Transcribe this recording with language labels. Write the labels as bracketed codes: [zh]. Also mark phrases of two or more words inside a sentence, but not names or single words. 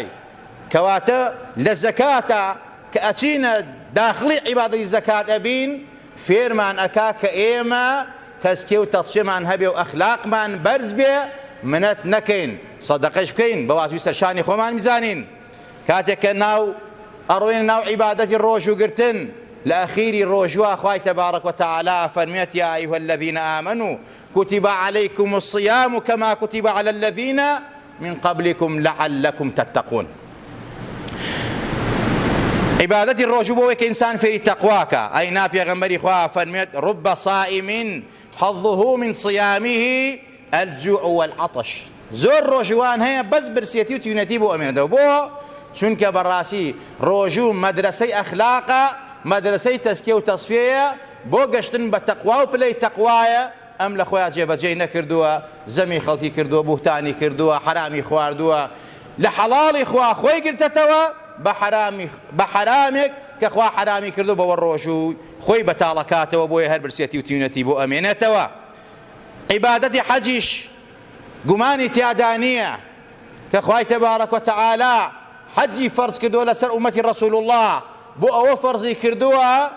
[ckb] کەواتە لە زەکاتە کە ئەچینە داخلی عیبادەتی زەکات ئەبین، فێرمان ئەکا کە ئێمە تەزکیە و تەصفیەمان هەبێ و ئەخلاقمان بەرز بێ منەت نەکەین سەدەقەش بکەین بەوازوی سەرشانی خۆمان میزانین کاتێک کە ئەڕۆین ناو عیبادەتی ڕۆژوگرتن لە ئەخیری ڕۆژوە خوای [ar] تەبارەک وتەعالا [ckb] فەرمێت [ar] یا ئەیها الذین آمنوا كتب عليكم الصيام كما كتب على الذين من قبلكم لعلكم تتقون [ckb] عبادەتی ڕۆژوو بۆ ئەوەی کە ئینسان فێری تەقواکە ئەینا پێغەمبەری خوا فەرمێت [ar] رب صائم حظه من صيامه الجوع والعطش [ckb] زۆر ڕۆژوان هەیە بەس برسێتی و تیونەتی بۆ ئەمێنێتەوە بۆ چونکە بەڕاستی ڕۆژوو مەدرسەی ئەخلاقە مەدرسەی تەزکیە و تەصفیەیە بۆ گەشتن بە تەقوا و پلەی تەقوایە ئەم لە خۆیان جێبەجێ نەکردووە زەمی خەڵکی کردووە بوهتانی کردووە حرامی خواردووە لە حەڵاڵی خوا خۆی گرتەتەوە بە حرامێک کە خوا حرامی کردو بەوە ڕۆژوو خۆی بەتاڵەکاتەوە بۆیە هەر برسێتی و تیونەتی بۆ ئەمێنێتەوە عیبادەتی حەجیش گومانی تیادا نییە کە خوای [ar] تەبارەک وتەعالا [ckb] حەجی فەرز کردووە لەسەر ئومەتی ڕەسوول الله بۆ ئەوە فەرزی کردووە